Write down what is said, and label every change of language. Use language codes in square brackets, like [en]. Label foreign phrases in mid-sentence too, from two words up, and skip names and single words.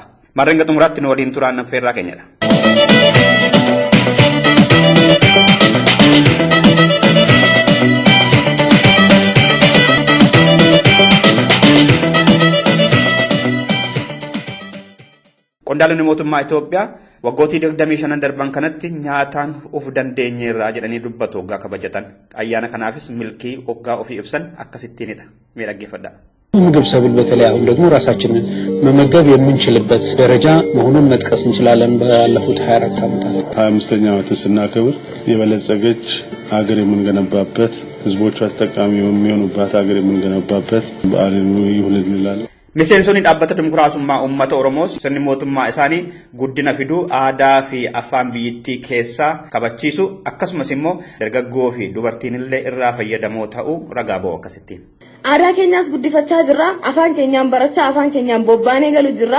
[om] Marreen xumuraatti nu waliin turaan affeerraa keenyadha. Qondaalonni mootummaa Itoophiyaa waggootii 25 darban kanatti nyaataan of dandeenyeerraa jedhanii dubbatu waggaa kabajatan. Ayyaana kanaafis milkii waggaa ofii ibsan akkasittiinidha. Mee dhaggeeffadhaa. [am] ምግብ ሰብል በተለይ አሁን ደግሞ ራሳችንን መመገብ የምንችልበት ደረጃ መሆኑን መጥቀስ እንችላለን። ባለፉት 24 ዓመታት 25ኛ ዓመት ስናከብር የበለጸገች ሀገር የምንገነባበት ህዝቦቿ ተጠቃሚ የሚሆኑባት ሀገር የምንገነባበት በዓል ይሁን እንላለን። [om] Miseensonni dhaabbata dimokiraasummaa uummata Oromoos sirni mootummaa isaanii guddina fiduu aadaa fi afaan biyyattii keessaa kabachiisu akkasumas immoo dargaggoo fi dubartiin illee irraa fayyadamoo ta'uu ragaa ba'u akkasittiin. Aadaa keenyaas guddifachaa jirra, afaan keenyaan barachaa afaan keenyaan bobbaanee galu jirra.